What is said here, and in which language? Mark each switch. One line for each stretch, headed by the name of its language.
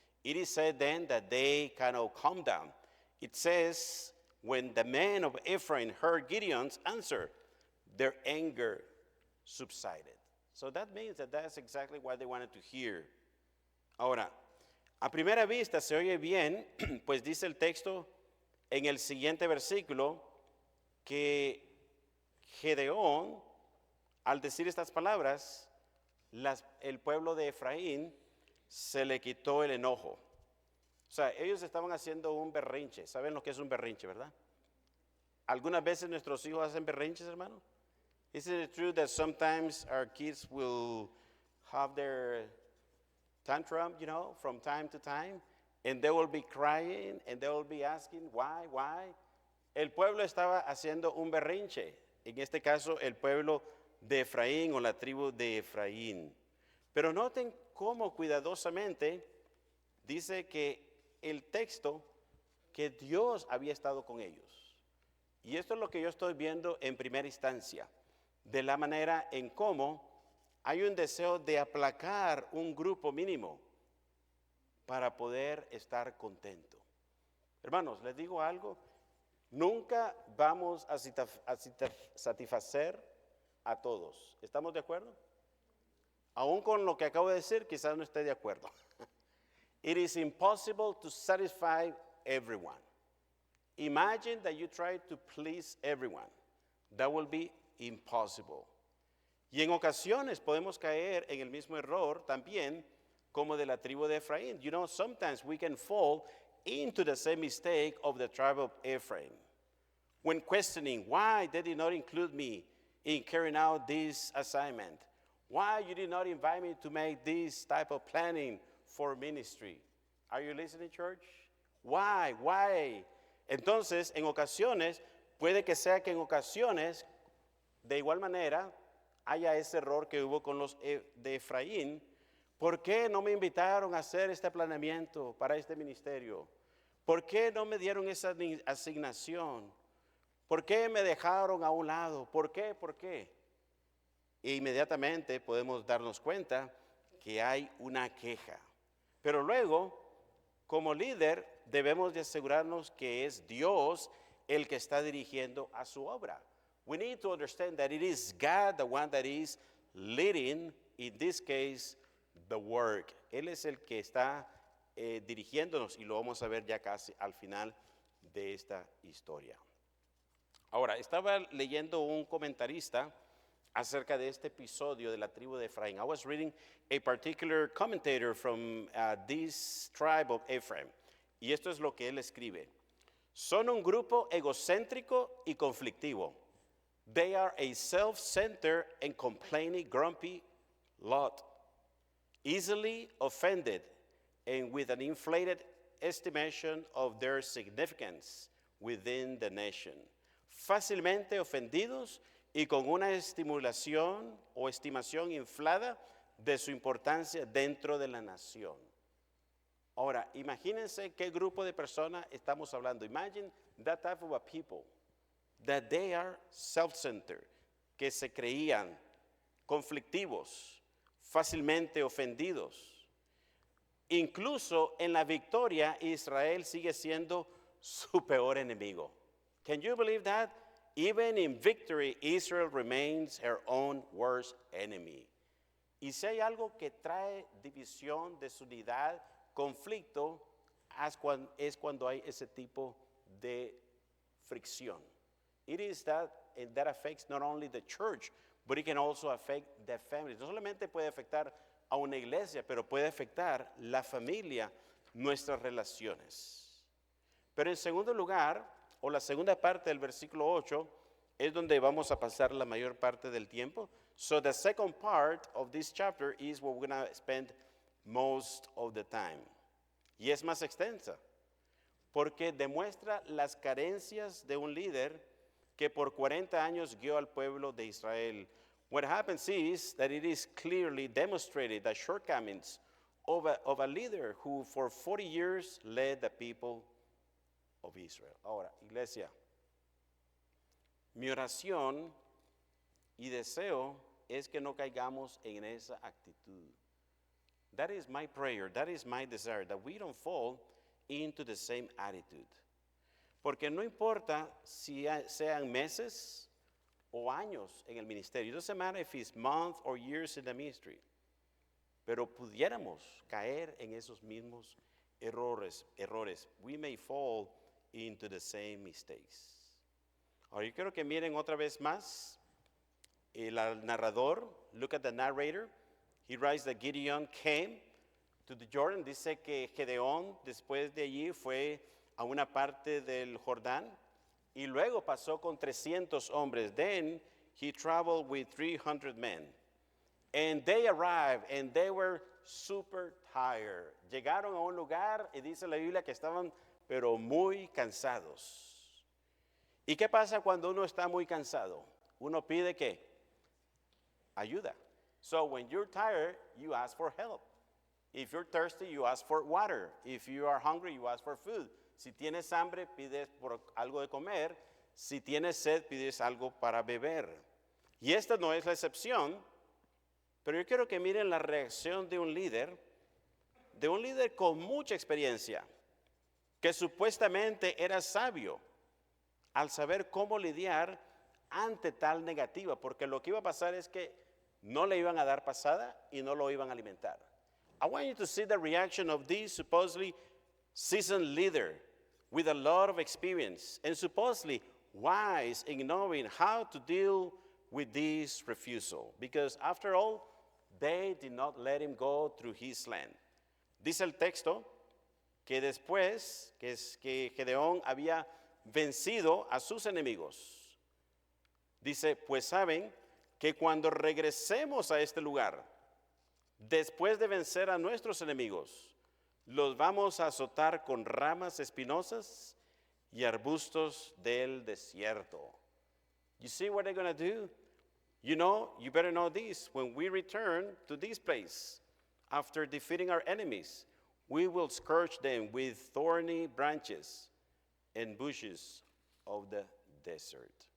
English: It is said then that they kind of calmed down. It says, when the men of Ephraim heard Gideon's answer, their anger subsided. So that means that that's exactly what they wanted to hear.
Spanish: Ahora, a primera vista se oye bien, pues dice el texto en el siguiente versículo que Gedeón, al decir estas palabras, el pueblo de Efraín se le quitó el enojo. O sea, ellos estaban haciendo un berrinche. ¿Saben lo que es un berrinche, verdad? ¿Algunas veces nuestros hijos hacen berrinches, hermano?
English: Isn't it true that sometimes our kids will have their tantrum, you know, from time to time, and they will be crying, and they will be asking, why?
Spanish: El pueblo estaba haciendo un berrinche. En este caso, el pueblo de Efraín o la tribu de Efraín. Pero noten cómo cuidadosamente dice que el texto que Dios había estado con ellos. Y esto es lo que yo estoy viendo en primera instancia, de la manera en cómo hay un deseo de aplacar un grupo mínimo para poder estar contento. Hermanos, les digo algo, nunca vamos a satisfacer a todos. ¿Estamos de acuerdo? Aún con lo que acabo de decir, quizás no esté de acuerdo.
English: It is impossible to satisfy everyone. Imagine that you try to please everyone. That will be impossible.
Spanish: Y en ocasiones podemos caer en el mismo error también como de la tribu de Efraín.
English: You know, sometimes we can fall into the same mistake of the tribe of Ephraim. When questioning why they did not include me in carrying out this assignment. Why you did not invite me to make this type of planning for ministry. Are you listening, church? Why?
Spanish: Entonces, en ocasiones, puede que sea que en ocasiones, de igual manera, haya ese error que hubo con los de Efraín. ¿Por qué no me invitaron a hacer este planeamiento para este ministerio? ¿Por qué no me dieron esa asignación? ¿Por qué me dejaron a un lado? ¿Por qué? E inmediatamente podemos darnos cuenta que hay una queja. Pero luego, como líder, debemos de asegurarnos que es Dios el que está dirigiendo a su obra.
English: We need to understand that it is God the one that is leading, in this case, the work.
Spanish: Él es el que está dirigiéndonos y lo vamos a ver ya casi al final de esta historia. Ahora, estaba leyendo un comentarista acerca de este episodio de la tribu de Efraín.
English: I was reading a particular commentator from this tribe of Ephraim.
Spanish: Y esto es lo que él escribe. Son un grupo egocéntrico y conflictivo.
English: They are a self-centered and complaining, grumpy lot. Easily offended and with an inflated estimation of their significance within the nation.
Spanish: Fácilmente ofendidos y con una estimulación o estimación inflada de su importancia dentro de la nación. Ahora, imagínense qué grupo de personas estamos hablando.
English: Imagine that type of a people, that they are self-centered,
Spanish: que se creían conflictivos, fácilmente ofendidos. Incluso en la victoria, Israel sigue siendo su peor enemigo.
English: Can you believe that? Even in victory, Israel remains her own worst enemy.
Spanish: Y si hay algo que trae división, desunidad, conflicto, es cuando hay ese tipo de fricción.
English: It is that, and that affects not only the church, but it can also affect the families.
Spanish: No solamente puede afectar a una iglesia, pero puede afectar la familia, nuestras relaciones. Pero en segundo lugar, o la segunda parte del versículo 8, es donde vamos a pasar la mayor parte del tiempo.
English: So the second part of this chapter is where we're going to spend most of the time.
Spanish: Y es más extensa, porque demuestra las carencias de un líder que por 40 años guió al pueblo de Israel.
English: What happens is that it is clearly demonstrated the shortcomings of a leader who for 40 years led the people of Israel.
Spanish: Ahora, iglesia, mi oración y deseo es que no caigamos en esa actitud.
English: That is my prayer, that is my desire, that we don't fall into the same attitude.
Spanish: Porque no importa si sean meses o años en el ministerio.
English: It doesn't matter if it's months or years in the ministry.
Spanish: Pero pudiéramos caer en esos mismos errores.
English: We may fall into the same mistakes.
Spanish: Ahora yo quiero que miren otra vez más el narrador.
English: Look at the narrator. He writes that Gideon came to the Jordan.
Spanish: Dice que Gedeón después de allí fue a una parte del Jordán y luego pasó con 300 hombres.
English: Then he traveled with 300 men. And they arrived and they were super tired.
Spanish: Llegaron a un lugar y dice la Biblia que estaban pero muy cansados. ¿Y qué pasa cuando uno está muy cansado? Uno pide ¿qué? Ayuda.
English: So when you're tired, you ask for help. If you're thirsty, you ask for water. If you are hungry, you ask for food.
Spanish: Si tienes hambre, pides por algo de comer. Si tienes sed, pides algo para beber. Y esta no es la excepción, pero yo quiero que miren la reacción de un líder con mucha experiencia, que supuestamente era sabio al saber cómo lidiar ante tal negativa, porque lo que iba a pasar es que no le iban a dar pasada y no lo iban a alimentar.
English: I want you to see the reaction of this supposedly seasoned leader with a lot of experience and supposedly wise in knowing how to deal with this refusal. Because after all, they did not let him go through his land.
Spanish: Dice el texto que después que Gedeón había vencido a sus enemigos, dice, pues saben que cuando regresemos a este lugar, después de vencer a nuestros enemigos, los vamos a azotar con ramas espinosas y arbustos del desierto.
English: You see what they're going to do? You know, you better know this. When we return to this place, after defeating our enemies, we will scourge them with thorny branches and bushes of the desert.